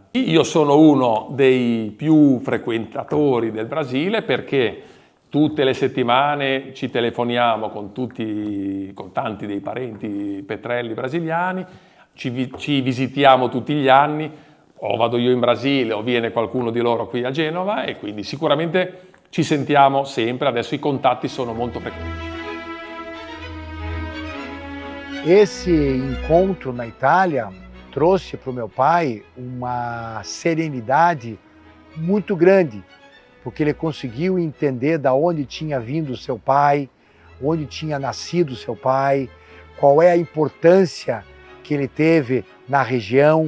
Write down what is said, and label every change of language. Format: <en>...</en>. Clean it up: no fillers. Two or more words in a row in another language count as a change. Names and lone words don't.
<it>Io sono uno dei più frequentatori del Brasile perché tutte le settimane ci telefoniamo con tanti dei parenti Petrelli brasiliani, ci visitiamo tutti gli anni, o vado io in Brasile o viene qualcuno di loro qui a Genova, e quindi sicuramente ci sentiamo sempre, adesso i contatti sono molto frequenti.</it> <pt>Esse encontro na Itália trouxe para o meu pai uma serenidade muito grande, porque ele conseguiu entender da onde tinha vindo seu pai, onde tinha nascido seu pai, qual é a importância que ele teve na região.</pt>